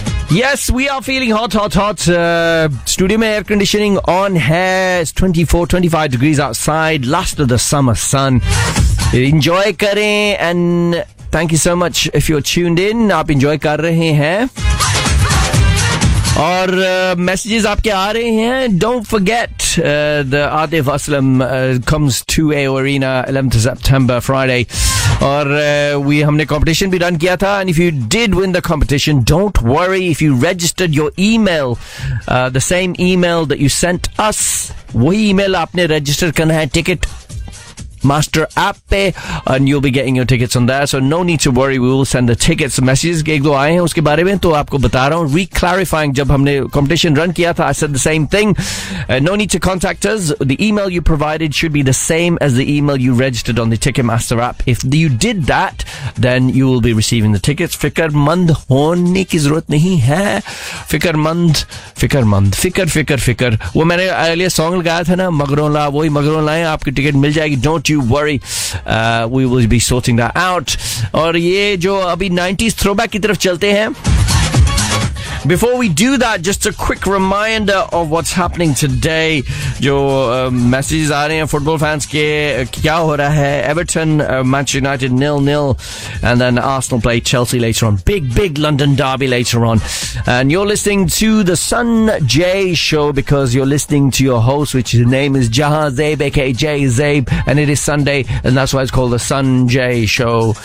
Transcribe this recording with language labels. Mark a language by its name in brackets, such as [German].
[English] Yes, we are feeling hot, hot, hot. Studio air conditioning on here. It's 24, 25 degrees outside. Last of the summer sun. Enjoy [Urdu] kare [English] and thank you so much if you're tuned in. [Urdu] آپ enjoy کر رہے ہیں۔ اور messages آپکے آ رہے ہیں۔ [English] Don't forget, the Atif Aslam comes to AO Arena 11th of September, Friday. [Urdu] اور we ہمنے competition بھی run کیا تھا۔ [English] And if you did win the competition, don't worry. If you registered your email, the same email that you sent us, [Urdu] wahi email aapne register karna hai ticket Master app pe, [English] and you'll be getting your tickets on there. So no need to worry, we will send the tickets. [Urdu] Messages کے ایک دو آئے ہیں اسکے بارے میں، تو آپکو بتا رہا ہوں، [English] re-clarifying. [Urdu] جب ہمنے competition run کیا تھا، [English] I said the same thing. No need to contact us. The email you provided should be the same as the email you registered on the Ticketmaster app. If you did that, then you will be receiving the tickets. [Urdu] فکر مند ہونے کی ضرورت نہیں ہے۔ Fikar mand, fikar mand, fikar, fikar, fikar. وہ مینے earlier song لگایا تھا نا، مگروں لا، وہی مگروں لاے، آپکی ticket مل جائیگی۔ [English] Don't you worry, we will be sorting that out. [Urdu] اور یہ جو ابھی 90s throwback کی طرف چلتے ہیں۔ [English] Before we do that, just a quick reminder of what's happening today. [Urdu] جو messages آ رہے ہیں football fans کے، کیا ہو رہا ہے؟ [English] Everton, Manchester United 0-0, and then Arsenal play Chelsea later on. Big, big London derby later on. And you're listening to the Sun J Show because you're listening to your host, which his name is Jahan Zabe, aka Jay Zabe, and it is Sunday, and that's why it's called the Sun J Show.